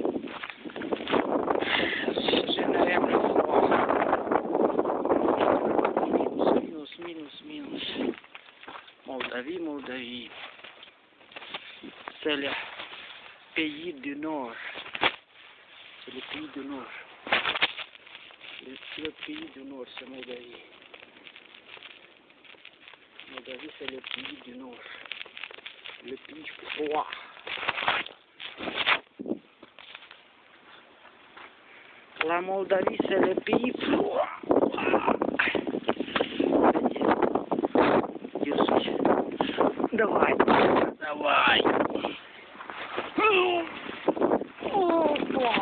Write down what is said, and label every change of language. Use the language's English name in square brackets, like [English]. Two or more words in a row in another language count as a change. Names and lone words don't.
[Russian] Минус. [French] Молдавie. C'est le pays du Nord. C'est le pays du Nord. Le pays du Nord, c'est Moldavie. Moldavie, c'est le pays du Nord. Le pays froid. La Moldavie, c'est le pays froid. [Russian] Давай. Опа.